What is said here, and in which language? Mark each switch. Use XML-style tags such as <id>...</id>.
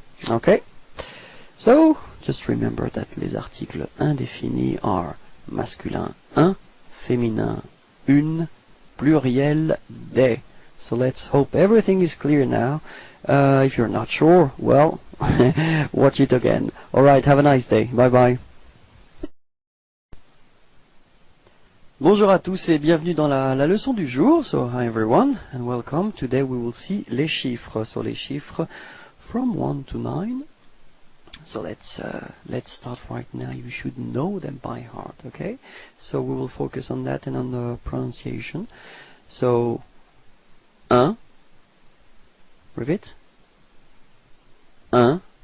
<en>Okay, so just remember that</en> <fr>les articles indéfinis</fr> <en>are</en> <fr>masculin un, féminin une, pluriel des.</fr> <en>So let's hope everything is clear now. If you're not sure, well, watch it again. Alright, have a nice day. Bye bye.</en> <fr>Bonjour à tous et bienvenue dans la leçon du jour.</fr> <en>So hi everyone and welcome. Today we will see</en> <fr>les chiffres.</fr> <en>So</en> <fr>les chiffres</fr> <en>from 1 to 9. So let's start right now. You should know them by heart, okay? So we will focus on that and on the pronunciation. So, un. Repeat. Un.</en>